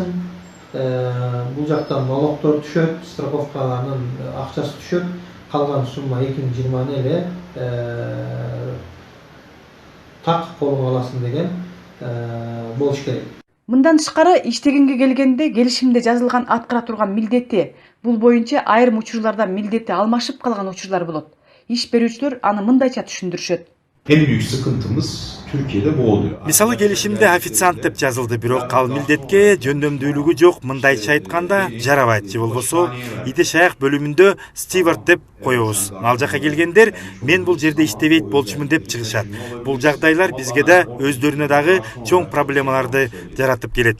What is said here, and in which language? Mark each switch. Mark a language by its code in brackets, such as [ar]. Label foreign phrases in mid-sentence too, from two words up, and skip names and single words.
[ky] Бул жактан налогдор түшөт, страховканын акчасы түшөт, калган сумма 2020 эле так колуңа аласың деген болуш керек. Мындан тышкары иштегенге келгенде келишимде жазылган аткара турган милдети, бул боюнча айрым учурларда милдети алмашып калган учурлар болот. Иш берүүчүлөр аны мындайча түшүндүрүшөт. [tr] En büyük sıkıntımız Türkiye'de bu oluyor. [ky] Мисалы келишимде официант деп жазылды, бирок ал милдетке жөндөмдүүлүгү жок. Мындайча айтканда жарабайт, же болбосо ите шаяк бөлүмүндө стивард деп коебуз. Ал жака келгендер мен бул жерде иштебейт болчумун деп чыгышат. Бул жагдайлар бизге да өздөрүнө дагы чоң проблемаларды жаратып келет.